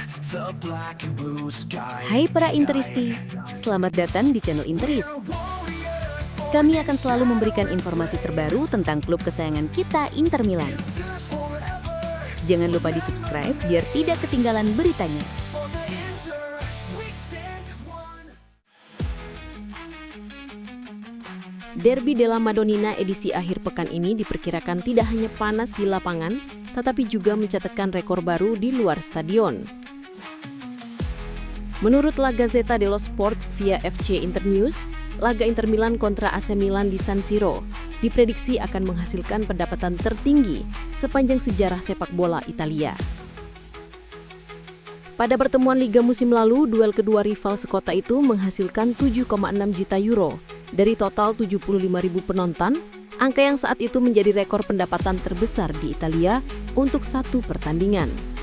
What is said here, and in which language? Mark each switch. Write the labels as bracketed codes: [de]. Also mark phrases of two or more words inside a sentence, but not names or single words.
[id] Hai para Interisti, selamat datang di channel Interis. Kami akan selalu memberikan informasi terbaru tentang klub kesayangan kita, Inter Milan. Jangan lupa di-subscribe biar tidak ketinggalan beritanya. Derby della Madonnina edisi akhir pekan ini diperkirakan tidak hanya panas di lapangan, tetapi juga mencatatkan rekor baru di luar stadion. Menurut La Gazzetta dello Sport via FC Internews, laga Inter Milan kontra AC Milan di San Siro diprediksi akan menghasilkan pendapatan tertinggi sepanjang sejarah sepak bola Italia. Pada pertemuan Liga musim lalu, duel kedua rival sekota itu menghasilkan 7,6 juta euro dari total 75.000 penonton, angka yang saat itu menjadi rekor pendapatan terbesar di Italia untuk satu pertandingan.